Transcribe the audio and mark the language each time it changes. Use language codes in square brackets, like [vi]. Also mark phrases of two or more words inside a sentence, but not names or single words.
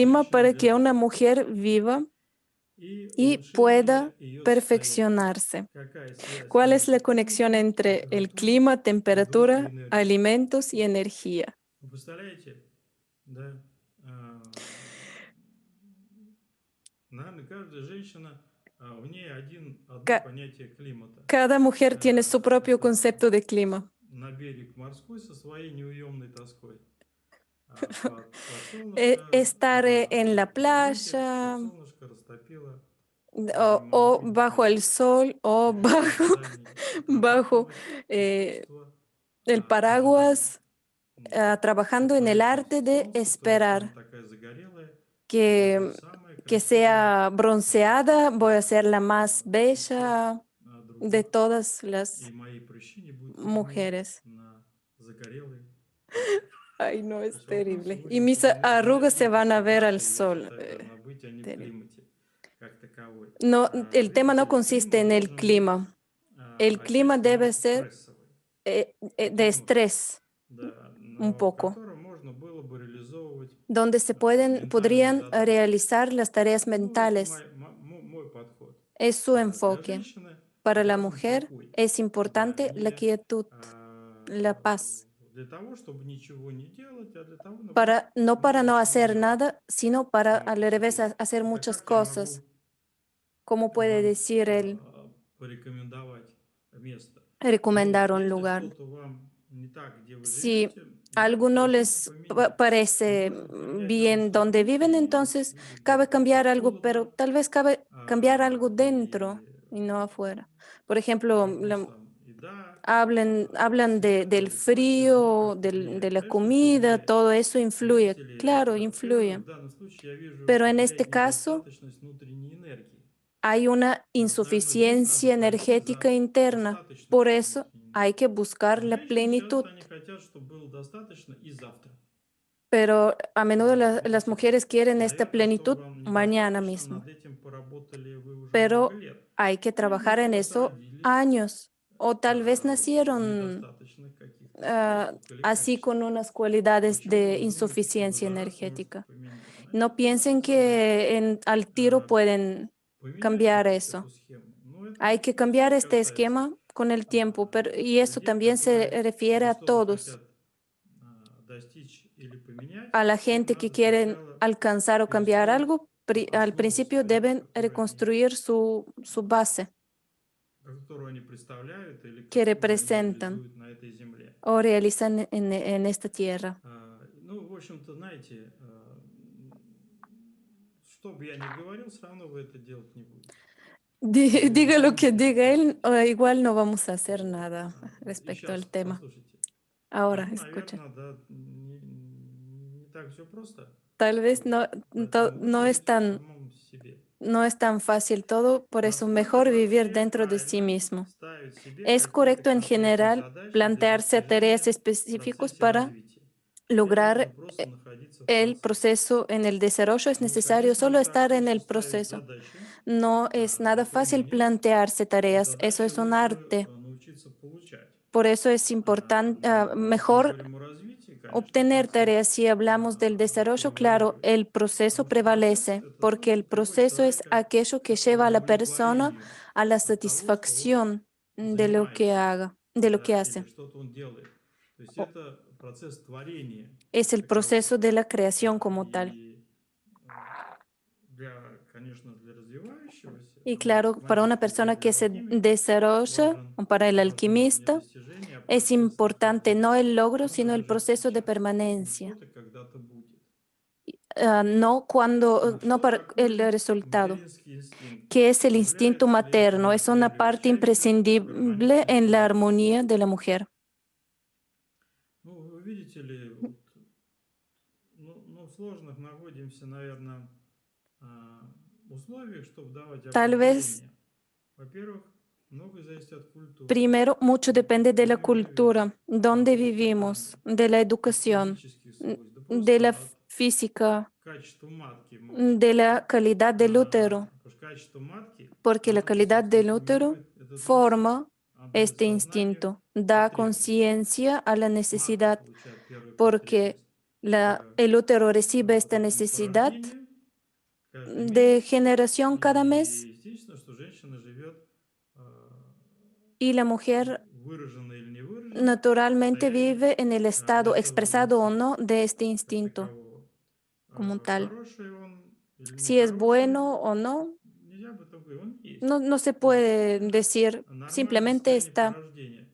[es] clima [ru] женщине [es] para [ru] для [es] que una [ru] жизни [es] mujer viva [ru] и [es] y [ru] улучшения [es] pueda [ru] ее состояния? [es] perfeccionarse? [ru] Какая связь [es] ¿Cuál es la [ru] между [es] conexión [ru] климатом, [es] entre el [ru] температурой [es] clima, [ru] и группой [es] temperatura, [ru] энергии? [es] alimentos y energía? [ru] Вы представляете, да, наверное, каждая женщина, в ней одно [es] Ca- [ru] понятие климата. [es] Cada mujer tiene su propio [ru] Это [es] concepto de clima. [ru] на берег морской со своей неуемной тоской. Под солнышко, [es] Estar [ru] да, [es] en la [ru] бункер, под [es] playa [ru] солнышко растопило, не [es] o [ru] могу не [es] bajo el [ru] петь. [es] sol o [ru] В ожидании [es] bajo [ru] отрабатывать eh, искусство [es] el [ru] ожидания. [es] paraguas, [ru] Да. [es] trabajando en el [ru] Улыбайтесь [es] arte de [ru] солнцу, то, что оно [es] esperar. [ru] такая загорелая. Я буду [es] Que, [ru] самая [es] que [ru] красивая [es] sea [ru] из [es] bronceada, voy a ser la más [ru] всех [es] bella de [ru] других. [es] todas [ru] И [es] las [ru] мои прыщи не будут видны [es] mujeres. [ru] на загорелой коже. [es] Ay, no, [ru] То [es] es [ru] есть вопрос, [es] terrible. [ru] в [es] Y [ru] общем-то, [es] mis arrugas se [ru] ну, [es] van a ver al [ru] согласие, я [es] sol. [ru] считаю, должна быть, а не в [es] Terrible. [ru] климате как таковой. [es] No, el tema no [ru] Видите, [es] consiste [ru] климат [es] en el [ru] должен быть [es] clima. El clima [ru] отчасти, [es] debe [ru] ну, [es] ser [ru] стрессовый. [es] de [ru] Немножко, [es] estrés, [ru] да, [es] un [ru] но в [es] poco, [ru] котором можно было бы реализовывать [es] donde se [ru] ментальные [es] podrían [ru] задачи. [es] realizar las tareas [ru] Ну, это [es] mentales. [ru] мой подход. [es] Es su [ru] Для [es] enfoque. [ru] женщины [es] Para la [ru] важен [es] mujer [ru] покой. [es] es [ru] Да, [es] importante la [ru] не [es] quietud, la paz. [ru] для того, чтобы ничего не делать, а для того, наоборот, [es] No para [ru] много [es] no [ru] чего [es] hacer [ru] делать [es] nada, sino para al [ru] самому [es] revés [ru] себе. [es] hacer [ru] Это [es] muchas [ru] как я [es] cosas. [ru] могу [es] Como puede [ru] вам [es] decir él, [ru] порекомендовать место. Ну, [es] recomendar un [ru] если [es] lugar. [ru] что-то вам не так, где вы [es] Si [ru] живете, [es] algo [ru] взять и [es] no [ru] решите [es] les [ru] поменять. И [es] parece [ru] может поменять на [es] bien [ru] вашем [es] donde [ru] вкусе, [es] viven, [ru] и [es] entonces [ru] будет [es] cabe cambiar algo, pero [ru] холодно, [es] tal vez cabe cambiar algo dentro [ru] и [es] y no afuera. Por ejemplo, [ru] вопрос там еда, [es] hablan del [ru] света и прочее, ну, [es] frío, [ru] как-то влияет. [es] de la [ru] Конечно, это [es] comida, [ru] влияет. [es] todo eso influye. [ru] Знаете ли, [es] Claro, [ru] первое, [es] influye. [ru] в данном случае я вижу, [es] Pero en este [ru] влияет [es] caso [ru] недостаточность внутренней энергии. [es] hay una [ru] И вот, наверное, здесь надо [es] insuficiencia [ru] пойти [es] energética [ru] за [es] interna. Por [ru] достаточностью [es] eso [ru] внутренней [es] hay [ru] энергии. [es] que buscar la [ru] Женщины [es] plenitud. [ru] часто они хотят, чтобы было достаточно и завтра. [es] Pero a menudo las [ru] Видите? [es] mujeres quieren [ru] И, [es] esta [ru] наверное, что [es] plenitud [ru] вам [es] mañana [ru] недостаточно, [es] mismo. [ru] над этим поработали вы уже много [es] Pero [ru] лет. [es] hay que [ru] Или, [es] trabajar [ru] может, [es] en [ru] вас [es] eso [ru] родили [es] años. O tal vez [ru] в [es] nacieron [ru] недостаточных каких-то свойствах или [es] así con [ru] качествах. [es] unas cualidades [ru] Почему [es] de [ru] вы думаете, что вы [es] insuficiencia [ru] за раз можете [es] energética? [ru] поменять? Значит, [es] No [ru] это [es] piensen [ru] ваша задача. [es] que al tiro [ru] А, [es] pueden [ru] Поменять [es] cambiar [ru] эту [es] eso. [ru] схему. Но это [es] Hay que [ru] не всех [es] cambiar este [ru] касается. [es] esquema con el tiempo, pero, y eso [ru] Людей, [es] también se [ru] которые [es] refiere a [ru] что-то [es] todos, [ru] хотят достичь или поменять, [es] a la [ru] им [es] gente que [ru] надо [es] quieren [ru] сначала [es] alcanzar o cambiar [ru] перестроить [es] algo. Al [ru] основу [es] principio [ru] свою, [es] deben reconstruir su base [ru] которую они представляют или [es] que [ru] которую они [es] representan [ru] реализуют на этой земле. [es] o realizan en esta tierra. [ru] Ну, в общем-то, знаете, что бы я ни говорил, все равно вы это делать не будете. Вы не [es] Diga lo que [ru] примете [es] diga [ru] такой [es] él, [ru] участь. [es] igual no vamos a hacer [ru] Вот. [es] nada [ru] И [es] respecto [ru] сейчас, [es] al tema. [ru] послушайте, [es] Ahora, escuchen. [ru] наверное, да, не так все просто. [es] Tal vez [ru] Вот. Поэтому [es] no [ru] лучше быть в самом себе. [es] no es tan fácil todo, por eso [ru] Насколько [es] mejor vivir [ru] вообще [es] dentro de sí [ru] правильно [es] mismo. [ru] ставить себе [es] Es [ru] какие-то [es] correcto en [ru] конкретные [es] general [ru] задачи для [es] plantearse tareas [ru] достижения в [es] específicos [ru] процессе [es] para [ru] развития? Или нужно [es] lograr [ru] просто naходиться в [es] el [ru] процессе? [es] proceso en el desarrollo. Es [ru] Ну, [es] necesario [ru] конечно, [es] solo [ru] не так [es] estar en [ru] просто [es] el [ru] ставить [es] proceso. [ru] задачи [es] No es nada fácil [ru] выполнять, [es] plantearse [ru] и [es] tareas, eso [ru] задачи [es] es un [ru] лучше [es] arte. [ru] научиться получать. [es] Por eso es importante, [ru] Но если мы [es] mejor [ru] говорим о развитии, конечно, [es] obtener [ru] процесс [es] tareas. Si hablamos del desarrollo, claro, [ru] превалирует. [es] el proceso [ru] Потому что процесс– [es] prevalece, [ru] это то, [es] porque el [ru] что приводит [es] proceso es [ru] человека [es] aquello que [ru] к [es] lleva a la persona [ru] удовлетворению [es] a la [ru] от того, что он [es] satisfacción de lo que [ru] занимается, [es] haga, de lo que [ru] да, или [es] hace. [ru] что-то он делает. То есть [es] O- [ru] это процесс творения [es] Es [ru] как [es] el [ru] таковой. [es] proceso de la creación como tal. [ru] И для конечно, для развивающегося, [es] Y [ru] для [es] claro, para una [ru] математика или [es] persona [ru] для [es] que se [ru] алхимика [es] desarrolla, [ru] важен [es] o para el [ru] процесс внутреннего [es] alquimista, [ru] достижения, [es] es [ru] процесс [es] importante [ru] нахождения. [es] no el logro, [ru] Нужно [es] sino el [ru] держать [es] proceso de [ru] сейчас, не [es] permanencia. [ru] что-то когда-то будет. [es] No cuando, no [ru] Что [es] para el [ru] такое [es] resultado, [ru] материнский инстинкт? [es] que es el instinto [ru] Является ли это [es] materno, es una [ru] неотъемлемой [es] parte [ru] частью [es] imprescindible [ru] гармоничности [es] en la [ru] женщины? [es] armonía de la mujer. [ru] Ну, вы видите ли, вот, ну, в сложных находимся, наверное, условиях, чтобы давать [es] Tal vez, [ru] определение. Во-первых, многое зависит от культуры, [es] primero, mucho depende de [ru] где [es] la [ru] мы живем, [es] cultura, dónde [ru] от [es] vivimos, [ru] воспитания, [es] de la [ru] от [es] educación, [ru] физических свойств, да [es] de la [ru] просто от [es] física, [ru] качества матки может [es] de [ru] быть. [es] la calidad del útero, [ru] Потому что качество матки, [es] porque la [ru] оно, по [es] calidad [ru] сути, [es] del útero [ru] формирует этот инстинкт. [es] forma [ru] Оно дает [es] este [ru] сознание [es] instinto, da [ru] потребности. [es] conciencia a la [ru] Матка [es] necesidad, [ru] получает первую [es] porque [ru] потребность к [es] el útero recibe esta necesidad [ru] порождению каждый [es] de [ru] месяц. [es] generación cada mes [ru] И естественно, что женщина живет [es] y la mujer [ru] выраженно или не выраженно в [es] naturalmente [ru] состоянии [es] vive en el estado, [ru] этого [es] expresado o no, [ru] индстинкта [es] de este [ru] как [es] instinto [ru] такового. [es] como tal. [ru] Хороший он или [es] Si es [ru] нехороший, [es] bueno o no, [ru] нельзя бы такой, он есть. [es] no se [ru] Это [es] puede [ru] действительно [es] decir, [ru] нормальное [es] simplemente [ru] состояние [es] está. [ru] порождения.